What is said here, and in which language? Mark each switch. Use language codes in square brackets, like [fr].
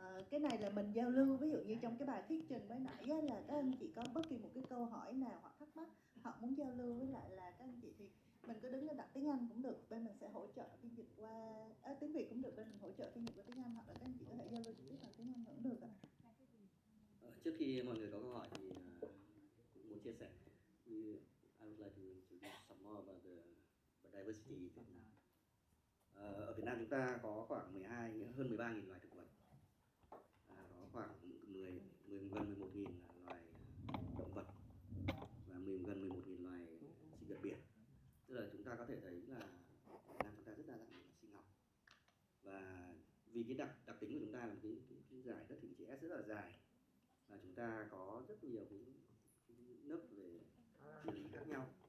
[vi] Cái này là mình giao lưu, ví dụ như trong cái bài thuyết trình mới nãy á, là các anh chị có bất kỳ một cái câu hỏi nào hoặc thắc mắc họ muốn giao lưu với lại là các anh chị thì mình cứ đứng lên đặt tiếng Anh cũng được, bên mình sẽ hỗ trợ phiên dịch qua tiếng Việt cũng được, bên mình hỗ trợ phiên dịch qua tiếng Anh, hoặc là các anh chị có thể giao lưu trực tiếp bằng tiếng Anh cũng được ạ. Trước khi mọi người có câu hỏi thì cũng muốn chia sẻ. [en] I would like to introduce some more about the diversity in Vietnam. [vi] Ở Việt Nam chúng ta có khoảng hơn 13.000 loài thực vật, có khoảng gần 11.000 loài động vật và gần 11.000 loài sinh vật biển. Tức là chúng ta có thể thấy là Việt Nam chúng ta rất đa dạng về mặt sinh học, và vì cái đặc tính của chúng ta là cái giải đất hình chữ S rất là dài, và chúng ta có rất nhiều cái nấc về địa lý khác nhau.